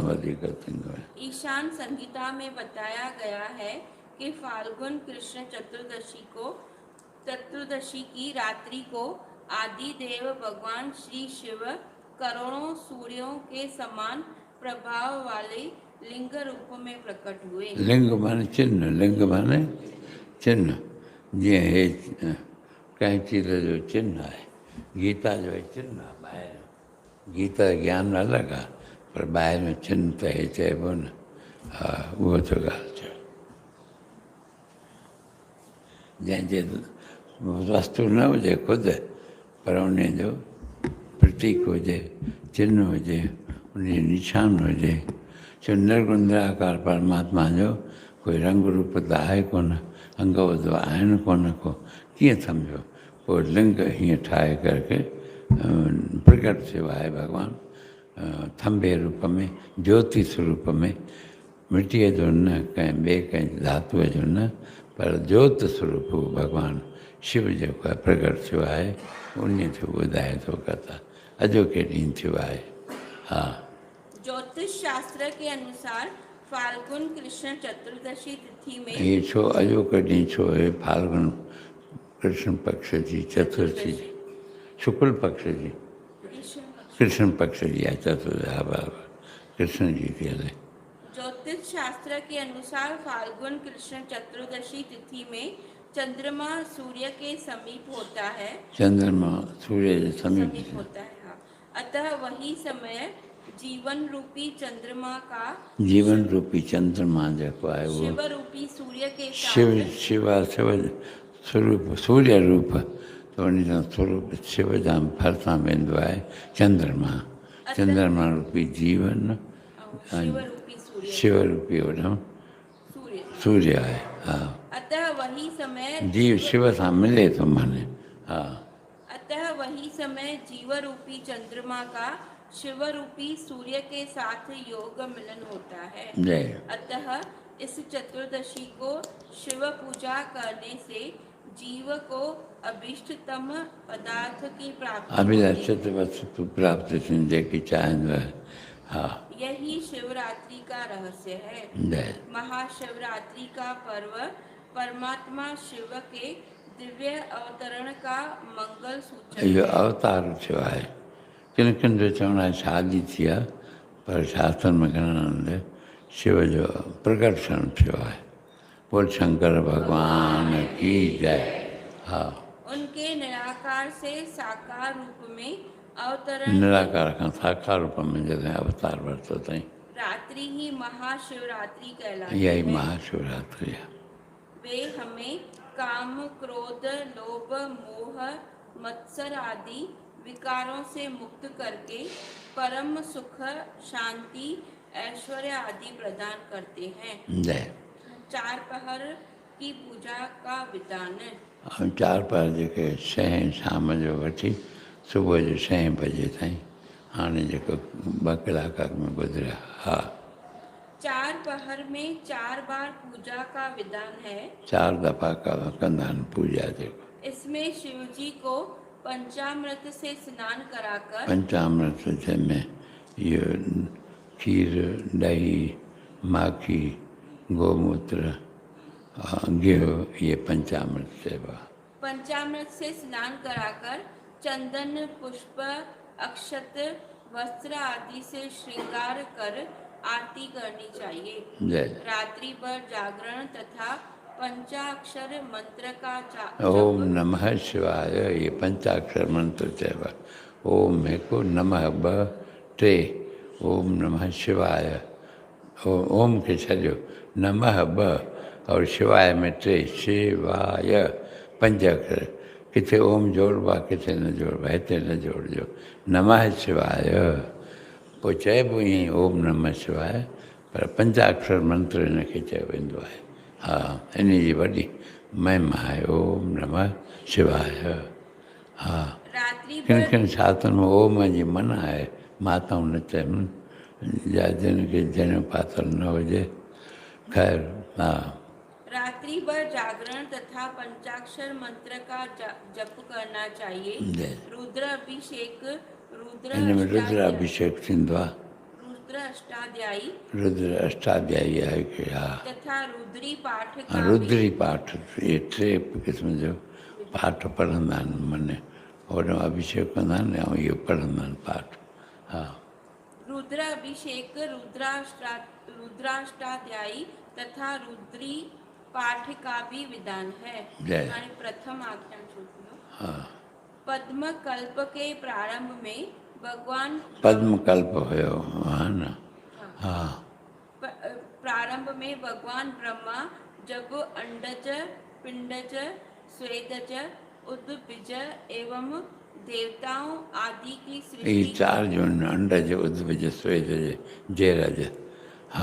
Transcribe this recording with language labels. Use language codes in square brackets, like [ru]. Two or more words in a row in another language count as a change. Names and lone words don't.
[hi] ईशान संहिता में बताया गया है कि फाल्गुन कृष्ण चतुर्दशी की रात्रि को आदि देव भगवान श्री शिव करोड़ों सूर्यों के समान प्रभाव वाले लिंग रूप में प्रकट हुए। [sd] लिंग माने चिन्ह, लिंग माने चिन्ह। जी हे कंहिं चीज़ जो चिन्ह है। गीता जो चिन्ह आहे ॿाहिरि। गीता ज्ञान अलॻि आहे, पर ॿाहिरि में चिन्ह त हे चइबो न। हा, उहो त ॻाल्हि चयो। जंहिंजे वस्तु न हुजे ख़ुदि, पर उन जो प्रतीक हुजे, चिन्ह हुजे, उन निशान हुजे। छो निर्गुण निराकार परमात्मा जो कोई रंग रूप त आहे कोन, अंग उद आहिनि कोन को, कीअं सम्झो? पोइ लिंग हीअं ठाहे करके प्रकट थियो आहे भॻवानु थंभे रूप में, ज्योति स्वरूप में। मिटीअ जो न, कंहिं ॿिए कंहिं धातुअ जो न, पर ज्योत स्वरूप भॻवानु शिव जेको आहे प्रकट थियो आहे। उन जो ॿुधाए थो कथा। अॼोके ॾींहुं थियो आहे। हा, [hi] ज्योतिष शास्त्र के अनुसार फाल्गुन कृष्ण चतुर्दशी तिथि में [sd] ये छो अॼोके ॾींहुं छो आहे? फाल्गुन कृष्ण पक्ष जी चतुर्थी, शुक्ल पक्ष जी, कृष्ण पक्ष जी आहे चतुर्दशी, कृष्ण जी थी हले। [hi] ज्योतिष शास्त्र के अनुसार फाल्गुन कृष्ण चतुर्दशी तिथि में चंद्रमा सूर्य के समीप होता है। चंद्रमा सूर्य के समीप होता है। हाँ। अतः वही समय जीवन रूपी चंद्रमा का, [sd] जीवन रूपी चंद्रमा जेको आहे वो [hi] शिव रूपी सूर्य के [sd] शिव स्वरूप सूर्य रूप, तो उन स्वरूप शिव जा भरिसां वेंदो आहे चंद्रमा। चंद्रमा रूपी जीवन, शिव रूपी होॾां सूर्य आहे। हा, [hi] अतः वही समय [sd] जीव शिव सां मिले थो माने। हा, [hi] अतः वही समय जीव रूपी चंद्रमा का शिव रूपी सूर्य के साथ योग मिलन होता है। जय। अतः इस चतुर्दशी को शिव पूजा करने से जीव को अभीष्टतम पदार्थ की प्राप्ति [sd] जेकी चाहींदो आहे। हाँ, [hi] यही शिवरात्रि का रहस्य है। महाशिवरात्रि का पर्व परमात्मा शिव के दिव्य अवतरण का मंगल सूचक है। [sd] यो अवतार थियो आहे। किन किन जो चवणु आहे शादी थी आहे, पर शास्त्र में घणनि शिव जो प्रकट स्वरूप शिव आहे। [hi] बोल शंकर भगवान की जय। हाँ, उनके निराकार से साकार रूप में अवतरण [sd] निराकार खां साकार रूप में जॾहिं अवतार वरितो अथई, [hi] रात्रि ही महाशिवरात्रि कहलाती [sd] इहा ई [hi] है। [sd] महाशिवरात्रि आहे। [hi] वे हमें काम, क्रोध, लोभ, मोह, मत्सर आदि विकारों से मुक्त करके परम सुख, शांति, ऐश्वर्य आदि प्रदान करते हैं। जय। चार पहर की पूजा का विधान है। [sd] ऐं 4 पहर जेके 6 शाम जो वठी सुबुह जो 6 बजे ताईं, हाणे जेको 2 कलाक में गुज़रिया। हा, [hi] 4 पहर में 4 बार पूजा का विधान है। [sd] 4 दफ़ा कंदा आहिनि पूॼा जेको। [hi] इसमें शिव जी को पंचामृत से स्नान कराकर [sd] पंचामृत जंहिंमें इहो खीर, ॾही, माखी, गोमूत्र, गिहु, इहे पंचामृत चइबो आहे। [hi] पंचामृत से स्नान कराकर चंदन, पुष्प, अक्षत, वस्त्र आदि से श्रृंगार कर आरती करनी चाहिए। जय। रात्रि भर जागरण तथा पंचाक्षर मंत्र का ओम जप [sa] नमः शिवाय, [sd] ये पंचाक्षर मंत्र चइबो आहे। ओम हिकु, नमः ॿ, टे, [sa] ओम नमः शिवाय। [sd] ओम खे छॾियो, नमः ॿ और शिवाय में 3, शिवाय 5 अक्षर। किथे ओम जोड़बो आहे, किथे न जोड़बो आहे, हिते न जोड़िजो, [sa] नमः शिवाय। [sd] पोइ चइबो ईअं ई [sa] ओम नमः शिवाय, [sd] पर पंचाक्षर मंत्र हिनखे चयो वेंदो आहे। हा, इन जी वॾी महिमा आहे [sa] ओम नमः शिवाय। [sd] हा, [hi] रात्रि [sd] किन [hi] भर [sd] किन शास्त्रनि में ओम जी मना आहे, माताऊं न चवनि, या जिनखे जनेऊ पातल न हुजे। ख़ैर, हा, [hi] रात्रि भर जागरण तथा पंचाक्षर मंत्र का जप करना चाहिए। जय। रुद्र अभिषेक, रुद्र [sd] हिन में रुद्राभिषेक थींदो आहे। [hi] रुद्र अष्टाध्यायी [sd] रुद्र अष्टाध्यायी आहे कि हा, [hi] तथा रुद्री पाठ का [sd] हाँ, रुद्री पाठ, ये 3 क़िस्म जो पाठ पढ़ंदा आहिनि। मने होॾो अभिषेक कंदा आहिनि ऐं इहो पढ़ंदा आहिनि पाठ। हा, [hi] रुद्र अभिषेक, रुद्राष्टाध्यायी तथा रुद्री पाठ का भी विधान है। जय। [sd] हाणे प्रथम आज्ञा श्रुतियो। हा, [hi] पद्म कल्प के प्रारंभ में भगवान [sd] पद्म कल्प हुयो, हा न। हा, [hi] प्रारंभ में भगवान ब्रह्मा जब अंडज, पिंडज, स्वेदज, उद्भिज एवं देवताओं आदि की ये सृष्टि [sd] 4 जो अंडज, उद्भिज, स्वेदज, जेरज। हा,